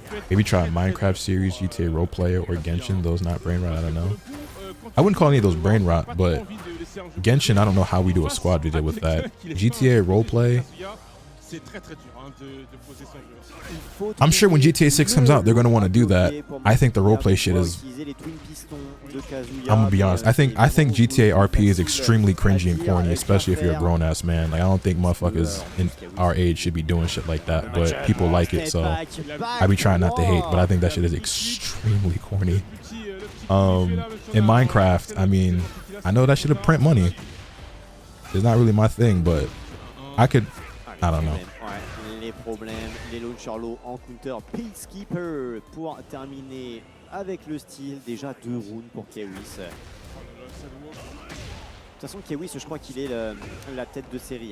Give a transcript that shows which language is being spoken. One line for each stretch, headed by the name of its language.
English: Maybe try a Minecraft series, GTA roleplayer, or Genshin. Those not brain rot, I don't know. I wouldn't call any of those brain rot, but Genshin, I don't know how we do a squad video with that. GTA roleplay,
French: C'est très très dur hein, de poser son jeu.
English: I'm sure when GTA 6 comes out, they're going to want to do that. I think the roleplay shit is... I'm going to be honest. I think GTA RP is extremely cringy and corny, especially if you're a grown-ass man. Like, I don't think motherfuckers in our age should be doing shit like that, but people like it, so I be trying not to hate, but I think that shit is extremely corny. In Minecraft, I mean, I know that shit would print money. It's not really my thing, but I don't know.
French: Les problèmes, les launchers low en counter, Peacekeeper pour terminer avec le style. Déjà 2 rounds pour Kewis. De toute façon, Kewis, je crois qu'il est la tête de série.